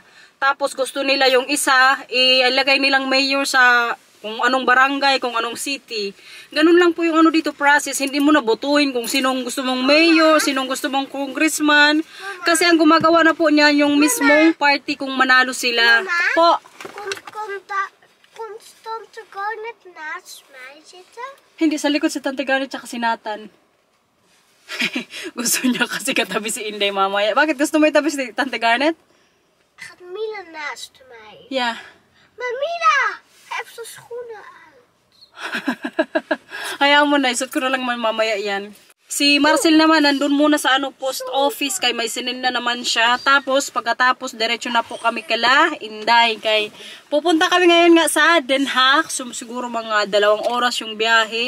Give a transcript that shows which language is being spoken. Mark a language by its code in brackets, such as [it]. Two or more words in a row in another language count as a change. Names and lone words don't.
[tl] Tapos gusto nila yung isa, ilagay nilang mayor sa kung anong barangay, kung anong city. Ganun lang po yung dito process. Hindi mo na botuhin kung sinong gusto mong mayor, sinong gusto mong congressman. Kasi ang gumagawa na po niyan yung mismong party kung manalo sila. Mama, po. [nl] Komt Tante Garnet naast mij zitten? [tl] Hindi, sa likod si Tante Garnet tsaka si Nathan. Gusto niya kasi katabi si Inday mamaya. Bakit gusto mo itabi si Tante Garnet? [nl] Gaat Mila naast mij? Yeah. Maar Mila heeft zijn schoenen uit. [tl] Hayaan mo na, isot ko na lang mamaya yan. Si Marcel naman, nandun muna sa post office, kay may sinin na naman siya. Tapos, pagkatapos, diretso na po kami kala Inday. Kay, pupunta kami ngayon nga sa Den Haag. So, siguro mga 2 oras yung biyahe.